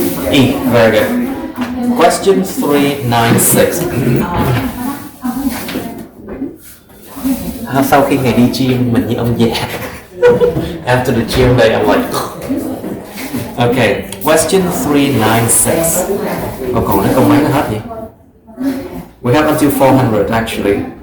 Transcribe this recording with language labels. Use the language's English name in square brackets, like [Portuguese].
[English] E, very good. Question 396. [Vietnamese] Sau khi ngày đi gym mình như ông già. [English] After the gym day I'm like okay, question 396. [Vietnamese] Còn lấy câu mấy nó hết vậy? [English] We have until 400 actually.